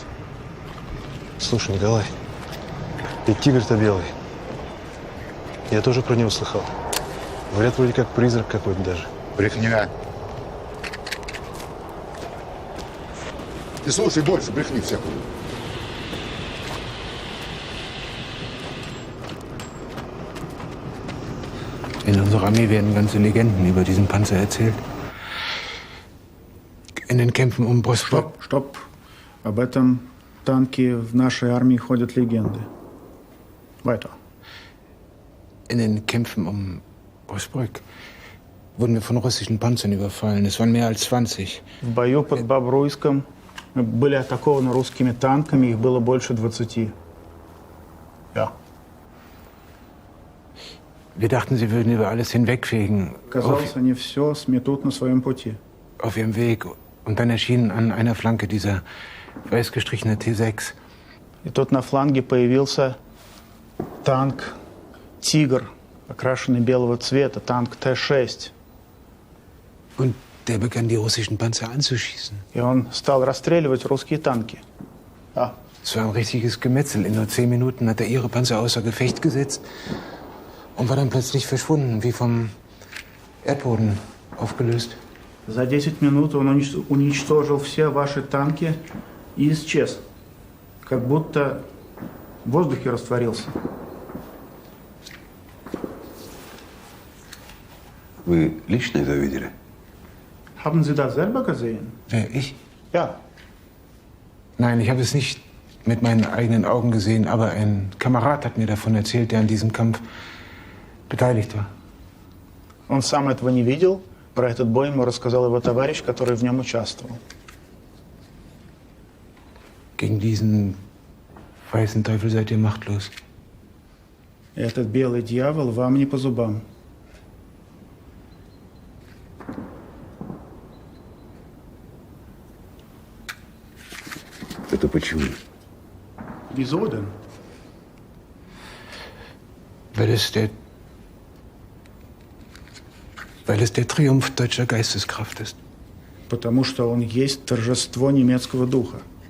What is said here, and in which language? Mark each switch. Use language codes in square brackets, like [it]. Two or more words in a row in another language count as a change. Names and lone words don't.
[ru] Слушай, Николай, ведь тигр-то белый. Я тоже про него слыхал. Говорят, вроде как призрак какой-то даже. Брехня. Ты слушай больше, брехни всякую. [de] In unserer Armee werden ganze Legenden über diesen Panzer erzählt. In den Kämpfen um Bosphor. [ru] Стоп. Об этом танке в нашей армии ходят легенды. [de] Weiter. In den Kämpfen um Bosbrück wurden wir von russischen Panzern überfallen. Es waren mehr als 20. [ru] В бою под Бобруйском мы были атакованы русскими танками, их было больше 20. [de] Ja. Wir dachten, sie würden über alles hinwegfegen. [ru] Казалось, они все сметут на своем пути. [de] Auf ihrem Weg. Und dann erschien an einer Flanke dieser weiß gestrichene T6. [ru] И тут на фланге появился танк «Тигр», окрашенный белого цвета, танк Т-6. [de] Und der begann, die russischen Panzer anzuschießen. [ru] И он стал расстреливать русские танки. [de] Ja. Es war ein richtiges Gemetzel. In nur 10 Minuten hat er ihre Panzer außer Gefecht gesetzt und war dann plötzlich verschwunden, wie vom Erdboden aufgelöst. [ru] За 10 минут он уничтожил все ваши танки и исчез. Как будто в воздухе растворился. Вы лично это видели? [de] Haben Sie das selber gesehen? Wer, ich? Ja. Nein, ich habe es nicht mit meinen eigenen Augen gesehen, aber ein Kamerad hat mir davon erzählt, der an diesem Kampf beteiligt war. [ru] Он сам этого не видел. Про этот бой ему рассказал его товарищ, который в нем участвовал. [de] Gegen diesen weißen Teufel seid ihr machtlos. [ru] Этот белый дьявол вам не по зубам. Это почему? [de] Wieso denn? Weil es der Triumph deutscher Geisteskraft ist. [ru] Потому что он есть торжество немецкого духа.